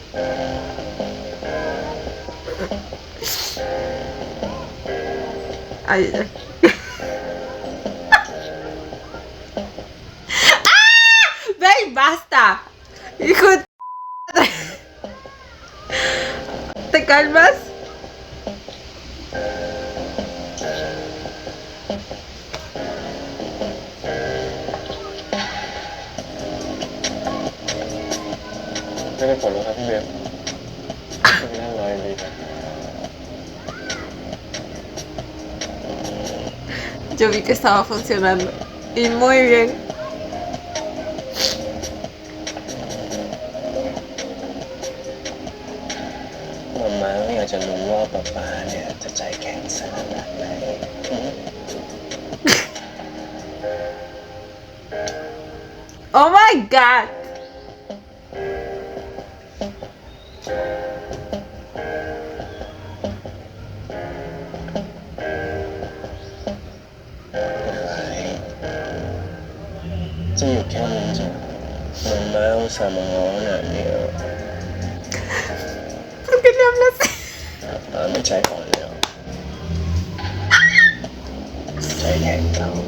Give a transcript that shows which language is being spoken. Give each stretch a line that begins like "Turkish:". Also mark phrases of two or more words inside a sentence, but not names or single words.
Spanish: Ay, ay. ¡Ah! ¡Ven, basta! Hijo de... ¿Te calmas?
Thai: ไม่ได้ผลหรอกครับพี่เบฟไม่นั่งรอดีครับ
Spanish: Yo vi que estaba funcionando. Y muy bien.
Thai: มาม่าไม่อยากจะรู้ว่าป๊าป๊าเนี่ยจะใจแข็งขนาดไหน
English: Oh my god.
Thai: จะหยุดแค่นี้จ้ะมาม่าอุตส่าห์มาง้อขนาดนี้
Spanish: ¿Por qué le hablas así?
Thai: ไม่ใจอ่อนแล้วใจแข็งเรา